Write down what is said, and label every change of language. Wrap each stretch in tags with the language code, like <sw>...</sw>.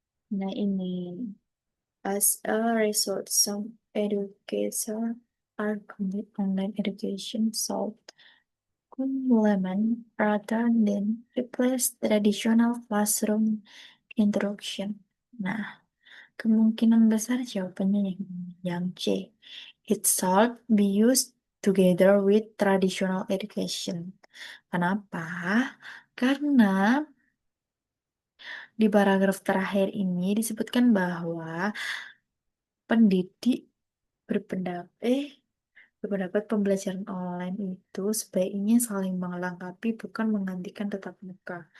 <id>Nah, ini.</id> <en>As a result, some educators argument online education solved complement rather than replace traditional classroom instruction.</en> <id>Nah, kemungkinan besar jawabannya yang C.</id> <en>It should be used together with traditional education.</en> <id>Kenapa? Karena di paragraf terakhir ini disebutkan bahwa pendidik berpendapat Berpendapat pembelajaran online itu sebaiknya saling melengkapi, bukan menggantikan tatap muka.</id>